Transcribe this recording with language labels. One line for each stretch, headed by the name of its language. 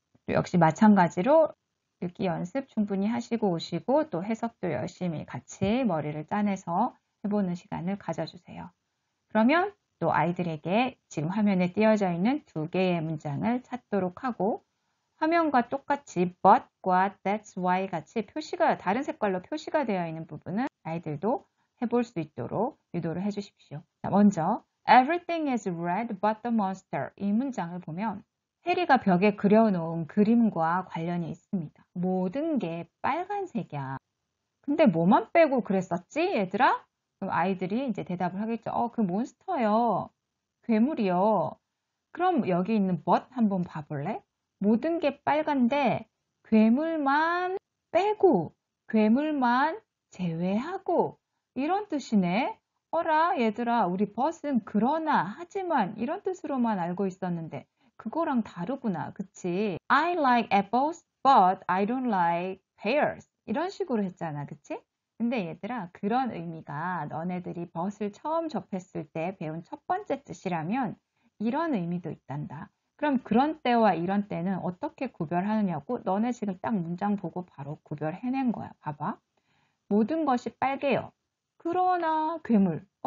Korean: 역시 마찬가지로 읽기 연습 충분히 하시고 오시고 또 해석도 열심히 같이 머리를 짜내서 해보는 시간을 가져주세요. 그러면 또 아이들에게 지금 화면에 띄어져 있는 2개의 문장을 찾도록 하고 화면과 똑같이 but과 that's why 같이 다른 색깔로 표시가 되어 있는 부분은 아이들도 해볼 수 있도록 유도를 해주십시오. 자, 먼저
English: Everything is red but the monster.
Korean: 이 문장을 보면 해리가 벽에 그려놓은 그림과 관련이 있습니다. 모든 게 빨간색이야. 근데 뭐만 빼고 그랬었지, 얘들아? 그럼 아이들이 이제 대답을 하겠죠. 그 몬스터요. 괴물이요. 그럼 여기 있는 but 한번 봐볼래? 모든 게 빨간데 괴물만 빼고, 괴물만 제외하고 이런 뜻이네. 어라, 얘들아, 우리 but은 그러나, 하지만 이런 뜻으로만 알고 있었는데 그거랑 다르구나. 그치?
English: I like apples, but I don't like pears.
Korean: 이런 식으로 했잖아. 그치? 근데 얘들아, 그런 의미가 너네들이 but을 처음 접했을 때 배운 첫 번째 뜻이라면 이런 의미도 있단다. 그럼 그런 때와 이런 때는 어떻게 구별하느냐고 너네 지금 딱 문장 보고 바로 구별해낸 거야. 봐봐. 모든 것이 빨개요. 그러나 괴물.